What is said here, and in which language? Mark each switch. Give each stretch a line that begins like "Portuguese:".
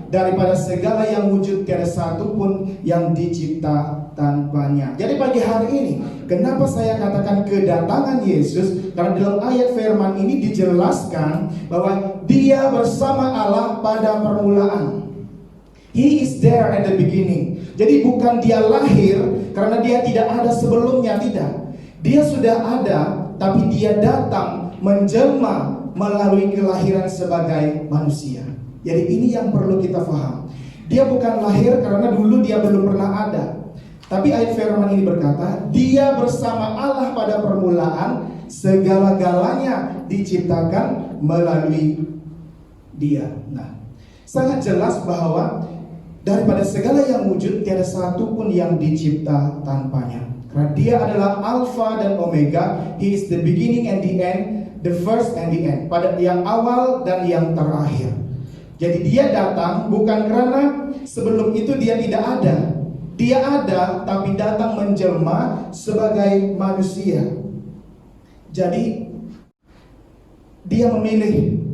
Indonesian: Daripada segala yang wujud, tiada satu pun yang dicipta tanpanya. Jadi pagi hari ini, kenapa saya katakan kedatangan Yesus? Karena dalam ayat firman ini dijelaskan bahwa Dia bersama Allah pada permulaan.
English: He is there at the beginning.
Indonesian: Jadi bukan Dia lahir karena Dia tidak ada sebelumnya, tidak. Dia sudah ada, tapi Dia datang menjelma melalui kelahiran sebagai manusia. Jadi ini yang perlu kita paham. Dia bukan lahir karena dulu Dia belum pernah ada. Tapi ayat firman ini berkata, Dia bersama Allah pada permulaan, segala-galanya diciptakan melalui Dia. Nah, sangat jelas bahwa daripada segala yang wujud, tiada satu pun yang dicipta tanpanya. Karena Dia adalah Alpha dan Omega.
English: He is the beginning and the end, the first and the end.
Indonesian: Pada yang awal dan yang terakhir. Jadi Dia datang bukan karena sebelum itu Dia tidak ada. Dia ada, tapi datang menjelma sebagai manusia. Jadi Dia memilih